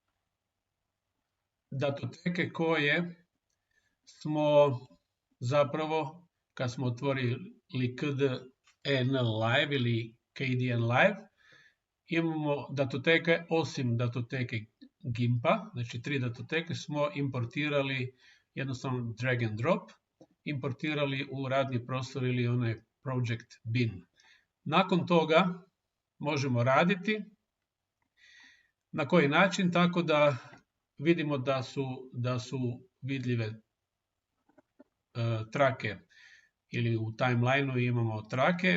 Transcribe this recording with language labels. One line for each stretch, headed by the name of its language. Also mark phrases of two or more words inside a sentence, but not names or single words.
Croatian: datoteke koje smo zapravo, kad smo otvorili KDN Live ili KDN Live, imamo datoteke osim datoteke GIMP-a, znači 3 datoteke smo importirali jednostavno
English: drag and drop,
Croatian: importirali u radni prostor ili onaj
English: project bin.
Croatian: Nakon toga možemo raditi. Na koji način? Tako da vidimo da su vidljive trake ili u timelineu imamo trake.